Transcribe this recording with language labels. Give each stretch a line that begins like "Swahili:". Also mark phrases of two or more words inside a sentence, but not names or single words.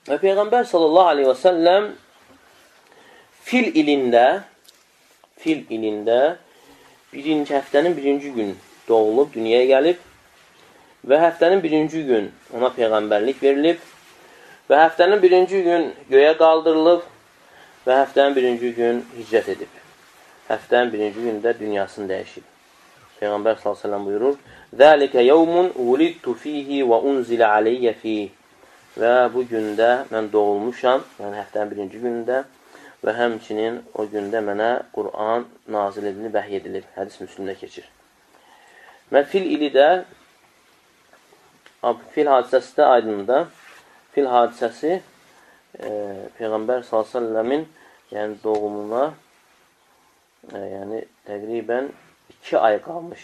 Azerbaijani: Və Peyğəmbər
Arabic: صلى الله عليه وسلم
Azerbaijani: fil ilində birinci həftənin birinci gün doğulub, dünyaya gəlib və həftənin birinci gün ona Peyğəmbərlik verilib və həftənin birinci gün göyə qaldırılıb və həftənin birinci gün hicrət edib. Həftənin birinci gündə dünyasını dəyişib. Peyğəmbər s.ə.v buyurur,
Arabic: ذَلِكَ يَوْمٌ وُلِدْتُ ف۪يهِ وَاُنْزِلَ عَلَيَّ ف۪يهِ
Azerbaijani: Və bu gündə mən doğulmuşam, yəni həftənin birinci günündə və həmçinin o gündə mənə Qur'an nazil edilib, vəhiy edilib. Hədis Müslimdə keçir. Və fil ili də, fil hadisəsi də aydınında, fil hadisəsi Peyğəmbər s.ə.v-in yəni doğumuna yəni təqribən 2 ay qalmış.